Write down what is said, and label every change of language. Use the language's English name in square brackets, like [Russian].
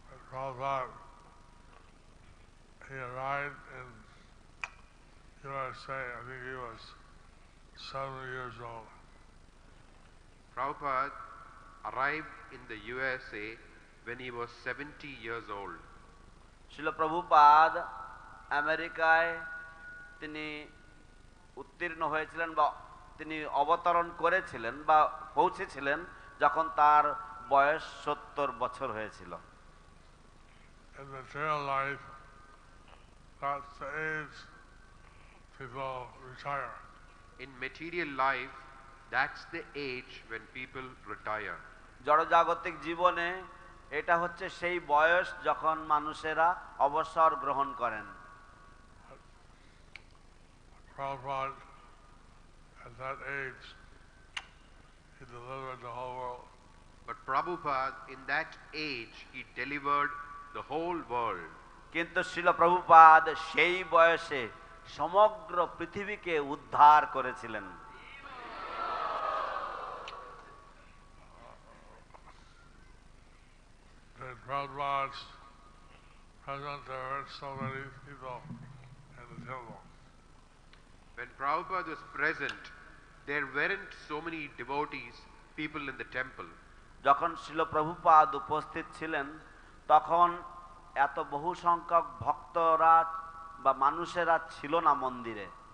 [English] Prabhupada, he arrived in USA, I think he was 70 years old. Prabhupada arrived in the USA when he was 70 years old. [Bangla] শিল প্রভুপাদ আমেরিকায় তিনি উত্তীর্ণ হয়েছিলেন বা তিনি অবতরণ করেছিলেন বা পৌঁছেছিলেন যখন তার বয়স 70 বছর হয়েছিল। [English] In material life, that's the age people retire. In material life, that's the age when people retire. [Bangla] জড়জাগতিক জীবনে এটা হচ্ছে সেই বয়স যখন মানুষেরা অবসর গ্রহণ করেন। [English] Prabhupada, at that age, he delivered the whole world. But Prabhupada, in that age, he delivered the whole world. [Bangla] কিন্তু শ্রীল প্রভুপাদ সেই বয়সে সমগ্র পৃথিবীকে উদ্ধার করেছিলেন। [English] In Prabhupada's present, there were so many people in the temple. When Prabhupada was present, there weren't so many devotees, people in the temple. [Bangla] যখন শ্রীল প্রভুপাদ উপস্থিত ছিলেন তখন এত বহু সংখ্যক ভক্তরা বা মানুষেরা ছিল না মন্দিরে।